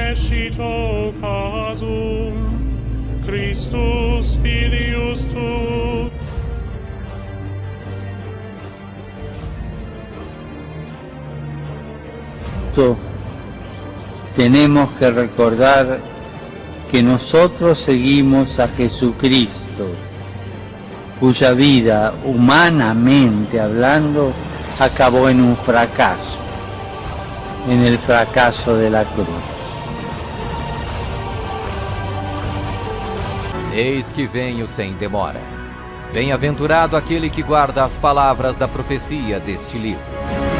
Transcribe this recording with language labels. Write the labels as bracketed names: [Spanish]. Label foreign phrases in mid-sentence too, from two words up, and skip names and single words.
[Spanish] cogito casum, Christus filius tu. Tenemos que recordar que nosotros seguimos a Jesucristo, cuya vida, humanamente hablando, acabó en un fracaso, en el fracaso de la cruz. [Portuguese] Eis que venho sem demora. Bem-aventurado aquele que guarda as palavras da profecia deste livro.